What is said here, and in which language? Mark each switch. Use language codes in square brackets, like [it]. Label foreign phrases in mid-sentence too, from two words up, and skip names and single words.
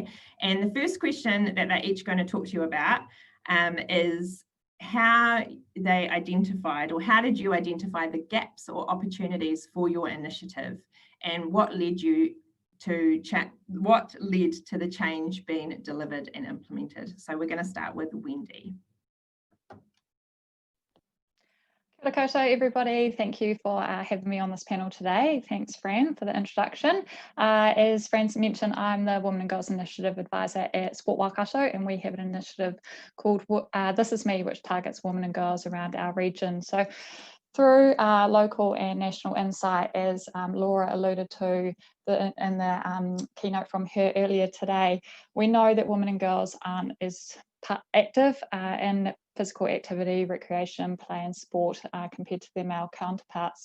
[en] And the first question that they're each going to talk to you about is how they identified, or how did you identify the gaps or opportunities for your initiative, and what led you to what led to the change being delivered and implemented? So we're going to start with Wendy. [mi] Kia ora koutou, [en] everybody. Thank you for having me on this panel today. Thanks, Fran, for the introduction. As Fran mentioned, I'm the Women and Girls Initiative Advisor at Sport Waikato, and we have an initiative called This Is Me, which targets women and girls around our region. So through local and national insight, as Laura alluded to in the keynote from her earlier today, we know that women and girls aren't as active in physical activity, recreation, play and sport compared to their male counterparts.